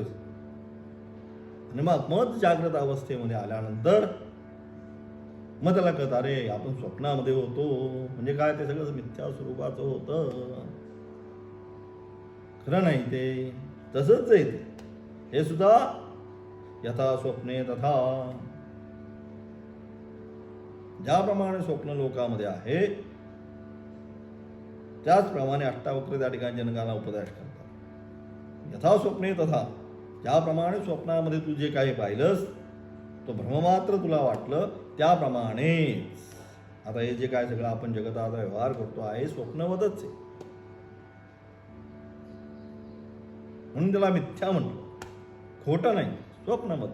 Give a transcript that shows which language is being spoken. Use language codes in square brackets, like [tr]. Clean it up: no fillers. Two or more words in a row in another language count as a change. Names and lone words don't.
[mr] आणि मग जागृत अवस्थेमध्ये आल्यानंतर मग त्याला कळतं अरे आपण स्वप्नामध्ये होतो, म्हणजे काय ते सगळं मिथ्या स्वरूपाचं होतं, खरं नाही ते. तसंच आहे ते, हे सुद्धा [sa] यथा स्वप्ने तथा, [mr] ज्याप्रमाणे स्वप्न लोकामध्ये आहे त्याचप्रमाणे अष्टावक्र त्या ठिकाणी जनकाला उपदेश करतात. [sa] यथा स्वप्ने तथा, [mr] ज्याप्रमाणे स्वप्नामध्ये तू जे काही पाहिलंस, तो भ्रममात्र तुला वाटलं, त्याप्रमाणेच आता हे जे काय सगळं आपण जगतात व्यवहार करतो आहे स्वप्नवतच आहे, म्हणून त्याला मिथ्या म्हणतो, खोटं नाही, स्वप्नवत.